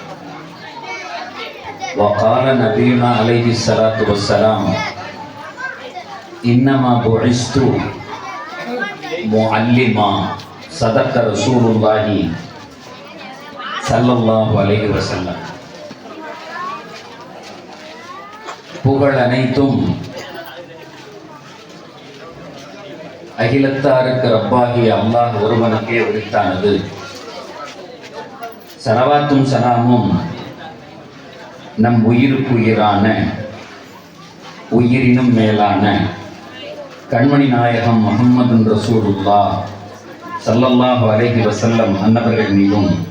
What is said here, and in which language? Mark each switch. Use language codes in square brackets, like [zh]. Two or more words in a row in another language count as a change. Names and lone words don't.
[ar] وقال نبينا عليه الصلاة والسلام إنما بعثت معلما. صدق رسول الله صلى الله عليه وسلم. [ta] புகழ் அனைத்தும் அகிலத்தாருக்கு ரப்பாகிய அல்லாஹ் ஒருவனுக்கே உரித்தானது. ஸலவாத்தும் ஸலாமும் நம் உயிருக்கு உயிரான உயிரினும் மேலான கண்மணி நாயகம் [ar] محمد رسول الله صلى الله عليه وسلم [ta] அன்னவர்கள் மீதும்